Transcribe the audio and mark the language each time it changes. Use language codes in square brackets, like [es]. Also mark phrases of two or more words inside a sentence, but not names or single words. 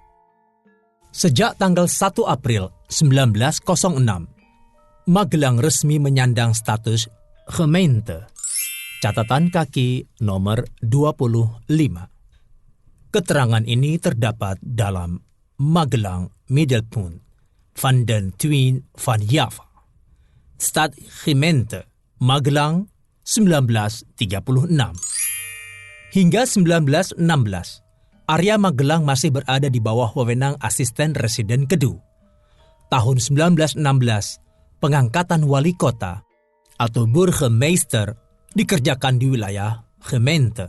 [id] Sejak tanggal 1 April 1906, Magelang resmi menyandang status gemeente. Catatan kaki nomor 25. Keterangan ini terdapat dalam Magelang Middelpunt van den Twin van Java, Stadsgemeente Magelang 1936. Hingga 1916, area Magelang masih berada di bawah wewenang asisten residen Kedu. Tahun 1916, pengangkatan wali kota atau burgemeester dikerjakan di wilayah gemeente.